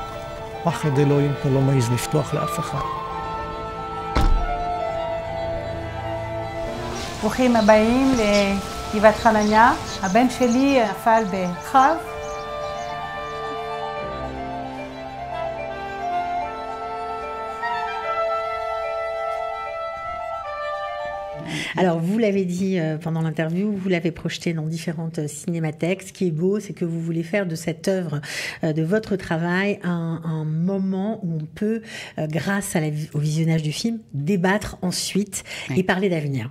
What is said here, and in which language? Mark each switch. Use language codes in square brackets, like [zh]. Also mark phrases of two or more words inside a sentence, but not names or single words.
[he] פחד אלוהים, אתה לא מעז לפתוח לאף אחד. ברוכים הבאים לגבעת חנניה. הבן שלי נפל בקרב. [fr] Alors, vous l'avez dit pendant l'interview, vous l'avez projeté dans différentes cinémathèques. Ce qui est beau, c'est que vous voulez faire de cette œuvre, de votre travail, un moment où on peut, grâce au visionnage du film, débattre ensuite et parler d'avenir.